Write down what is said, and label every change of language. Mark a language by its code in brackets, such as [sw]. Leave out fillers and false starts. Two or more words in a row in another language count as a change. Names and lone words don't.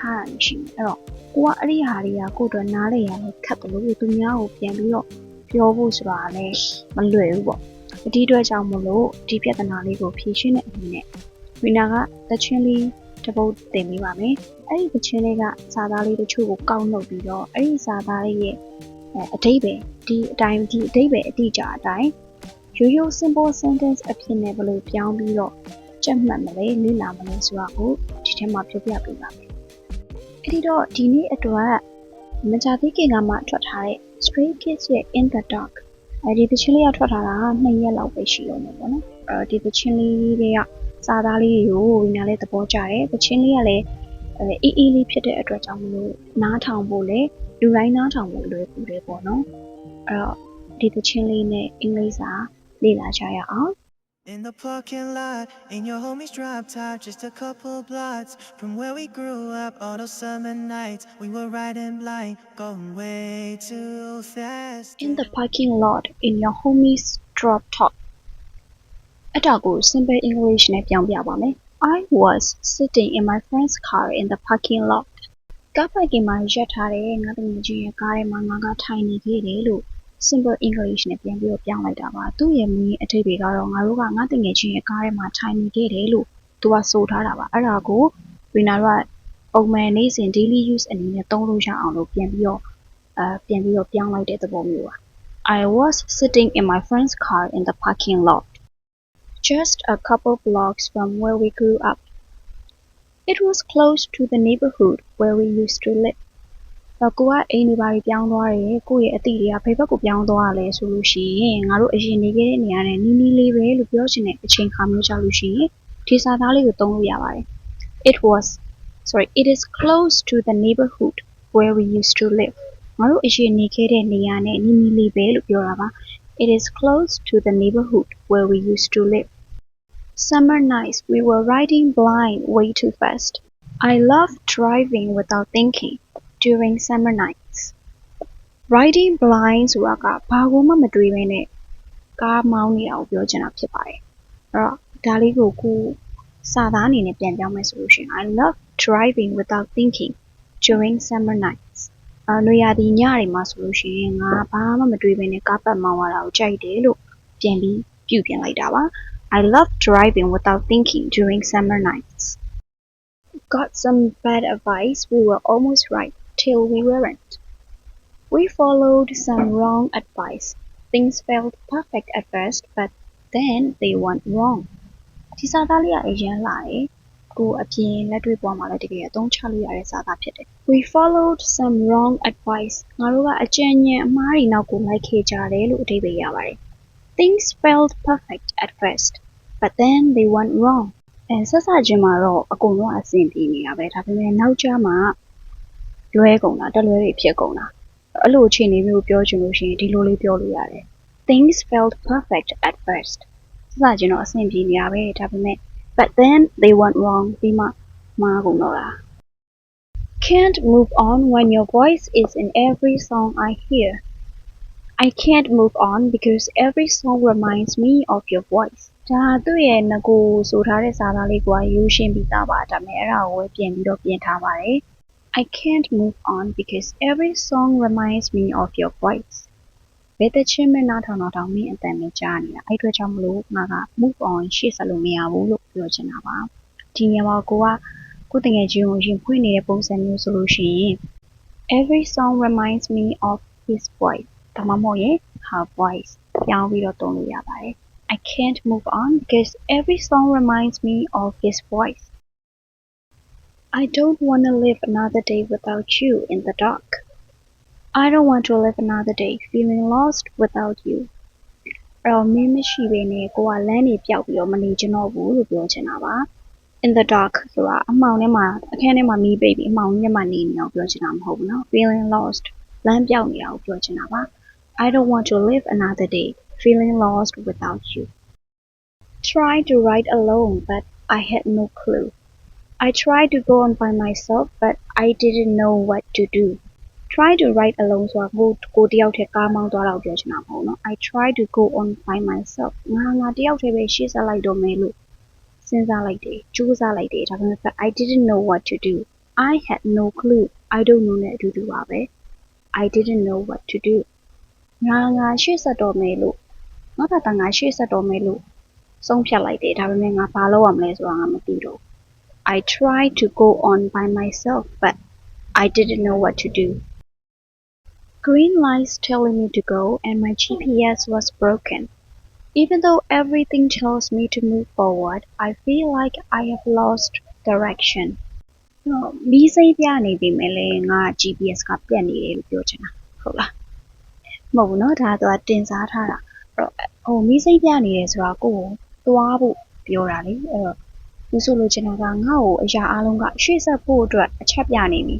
[my] ထားတာရှိမယ်။အဲ့တော့ကိုကအဲ့ဒီဟာတွေကကိုယ့်အတွက်နားလေရလဲခက်တယ်လို့သူများကိုပြန်ပြီးတော့ပြောဖို့ဆိုတာလည်းမလွယ်ဘူးပေါ့။ဒီအတွက်ကြောင့်မလို့ဒီပြဿနာလေးကိုဖြေရှင်းတဲ့အနေနဲ့ဝိနာကသချင်း လေးတပုတ်တင်ပေးပါမယ်။အဲ့ဒီသချင်းလေးကစာသားလေးတချို့ကိုကောက်နှုတ်ပြီးတော့အဲ့ဒီစာသားလေးရဲ့အဓိပ္ပာယ်ဒီအတိုင်းဒီအဓိပ္ပာယ်အတိအကျအတိုင်းရိုး ရိုး [en] simple sentence [my] အဖြစ်နဲ့ဘယ်လိုပြောင်းပြီးတော့ကြက်မှတ်မလဲလေ့လာမလဲဆိုတာကိုဒီထဲမှာပြောပြပေးပါမယ်။ အဲ့ဒီတော့ဒီနေ့အတွက်မကြာသေးခင်ကမှထွက်ထားတဲ့ Stray Kids ရဲ့ In the Dark ဒီသချင်းလေးကထွက်ထားတာ2ရက်လောက်ပဲရှိတော့မယ်ပေါ့နော်။ဒီသချင်းလေးတွေကစာသားလေးကိုဝိညာဉ်လေးသဘောကျတယ်။သချင်းလေးကလည်းအေးလေးဖြစ်တဲ့အတွက်ကြောင့်မလို့နားထောင်ဖို့လေလူတိုင်းနားထောင်ဖို့လွယ်ကူတယ်ပေါ့နော်။အဲ့တော့ဒီသချင်းလေးနဲ့အင်္ဂလိပ်စာလေ့လာကြရအောင်။ [en] In the parking lot, in your homie's drop top, just a couple blocks from where we grew up. All those summer nights, we were riding blind, going way too fast. In the parking lot, in your homie's drop top. [my] အဲ့ဒါကို simple English နဲ့ပြောင်းပြပါမယ်။ [en] I was sitting in my friend's car in the parking lot. [my] ကားပါကင်မှာရပ်ထားတဲ့ငါတငယ်ချင်းရဲ့ကားထဲမှာငါကထိုင်နေခဲ့တယ်လို့ [en] simple English [my] နဲ့ပြန်ပြီးတော့ပြောင်းလိုက်တာပါ။သူ့ရဲ့မူရင်းအဓိပ္ပာယ်ကတော့ငါတို့ကငါတငယ်ချင်းရဲ့ကားထဲမှာထိုင်နေခဲ့တယ်လို့သူကဆိုထားတာပါ။အဲ့ဒါကိုဝိနာတို့ကပုံမှန်နေ့စဉ် [en] daily use [my] အနေနဲ့သုံးလို့ရအောင်လို့ပြန်ပြီးတော့ပြောင်းလိုက်တဲ့သဘောမျိုးပါ။ [en] I was sitting in my friend's car in the parking lot.Just a couple blocks from where we grew up. It was close to the neighborhood where we used to live. [my] ကိုကအိမ်တွေပါပြောင်းသွားတယ်ကိုယ့်ရဲ့အသည့်တွေကဘယ်ဘက်ကိုပြောင်းသွားလဲဆိုလို့ရှိရင်ငါတို့အရင်နေခဲ့တဲ့နေရာနဲ့နီးနီးလေးပဲလို့ပြောချင်တဲ့အချိန်ခါမျိုးကြလို့ရှိရင်ဒီစာသားလေးကိုသုံးလို့ရပါတယ်။ [en] It is close to the neighborhood where we used to live. [my] ငါတို့အရင်နေခဲ့တဲ့နေရာနဲ့နီးနီးလေးပဲလို့ပြောတာပါ။ [en] It is close to the neighborhood where we used to live.Summer nights, we were riding blind way too fast. I love driving without thinking during summer nights. Riding blind [my] ဆိုတာကဘာကိုမှမတွေးဘဲနဲ့ကားမောင်းနေတာကိုပြောချင်တာဖြစ်ပါတယ်။အဲ့တော့ဒါလေးကိုစာသားအနေနဲ့ပြန်ပြောင်းမယ်ဆိုလို့ရှိရင် [en] I love driving without thinking during summer nights. [my] နွေရာသီညတွေမှာဆိုလို့ရှိရင်ငါဘာမှမတွေးဘဲနဲ့ကားပတ်မောင်းရတာကိုကြိုက်တယ်လို့ပြန်ပြီးပြုပြင်လိုက်တာပါ။ [en] I love driving without thinking during summer nights. Got some bad advice. We were almost right till we weren't. We followed some wrong advice. Things felt perfect at first, but then they went wrong. [my] ဒီစာသားလေးကအရင်လာတယ်။ကိုအပြင်လက်တွေ့ပေါ်မှာလည်းတကယ်အသုံးချလို့ရတဲ့စာသားဖြစ်တယ်။ [en] We followed some wrong advice. [my] ငါတို့ကအကြံဉာဏ်အမှားတွေနောက်ကိုလိုက်ခဲ့ကြတယ်လို့အဓိပ္ပာယ်ရပါတယ်။ [en] Things felt perfect at first, but then they went wrong. [my] ဆက်စချင်းမှာတော့အကုန်လုံးအဆင်ပြေနေတာပဲဒါပေမဲ့နောက်ကျမှလွဲကုန်တာတလွဲတွေဖြစ်ကုန်တာအဲ့လိုအခြေအနေမျိုးပြောချင်လို့ရှိရင်ဒီလိုလေးပြောလို့ရတယ် [en] Things felt perfect at first. [my] ဆက်စချင်းတော့အဆင်ပြေနေတာပဲဒါပေမဲ့ [en] but then they went wrong [my] ပြီးမှမှားကုန်တော့တာ [en] Can't move on when your voice is in every song I hear.I can't move on because every song reminds me of your voice. [my] ဒါသူ့ရဲ့ငကိုဆိုထားတဲ့စာသားလေးကိုရိုးရှင်းပြီးသားပါဒါပေမဲ့အဲ့ဒါကိုပဲပြင်ပြီးတော့ပြင်ထားပါတယ် [en] I can't move on because every song reminds me of your voice. [my] ဘယ်တချင်းမဲ့နားထောင်တော့မင်းအတန်နဲ့ကြားနေတာအဲ့အတွက်ကြောင့်မလို့ငါက [en] move on [my] ရှေ့ဆက်လို့မရဘူးလို့ပြောချင်တာပါဒီနေရာမှာကိုတငယ်ချင်းကိုရင်ဖွင့်နေတဲ့ပုံစံမျိုးဆိုလို့ရှိရင် [en] every song reminds me of his voice [my] ဒါမှမဟုတ်ရင် [en] her voice [my] ပြောင်းပြီးတော့သုံးလို့ရပါတယ် [en] I can't move on because every song reminds me of his voice. I don't want to live another day without you in the dark. I don't want to live another day feeling lost without you. [my] အဲ့တော့မင်းမရှိဘဲနဲ့ကိုကလမ်းနေပြောက်ပြီးတော့မနေချင်တော့ဘူးလို့ပြောချင်တာပါ [en] In the dark [my] ဆိုတာအမှောင်ထဲမှာအခန်းထဲမှာမီးပိတ်ပြီးအမှောင်ထဲမှာနေနေအောင်ပြောချင်တာမဟုတ်ဘူးနော် [en] Feeling lost [my] လမ်းပြောက်နေတာကိုပြောချင်တာပါ [en] I don't want to live another day feeling lost without you. Try to write alone but I had no clue. I tried to go on by myself but I didn't know what to do. Try to write alone [my] ဆိုတာကိုတယောက်တည်းကားမောင်းသွားတော့ပြောချင်တာမဟုတ်နော် [en] I tried to go on by myself [my] ငါတယောက်တည်းပဲရှေ့ဆက်လိုက်တော့မယ်လို့စဉ်းစားလိုက်တယ်ကြိုးစားလိုက်တယ်ဒါပေမဲ့ [en] I didn't know what to do. I had no clue. I don't know [my] နဲ့အတူတူပါပဲ [en] I didn't know what to do. [my] ငါရှေ့ဆက်တော့မယ်လို့ငါဘာသာငါရှေ့ဆက်တော့မယ်လို့ဆုံးဖြတ်လိုက်တယ်ဒါပေမဲ့ငါဘာလုပ်ရမလဲဆိုတာငါမသိတော့ [en] I tried to go on by myself but I didn't know what to do. Green lights telling me to go and my GPS was broken. Even though everything tells me to move forward, I feel like I have lost direction. [my] မီးစိမ်းပြနေပြီမဲ့လေငါ GPS ကပြတ်နေတယ်လို့ပြောချင်တာဟုတ်လားမဟုတ်ဘူးเนาะဒါတော့တင်စားထားတာအဲ့တော့မီးစိမ်းပြနေတယ်ဆိုတာ ကိုသွားဖို့ပြောတာလေအဲ့တော့ဒီဆိုလိုချင်တာကငါ့ကိုအရာအလုံးကရှေ့ဆက်ဖို့အတွက်အချက်ပြနေပြီ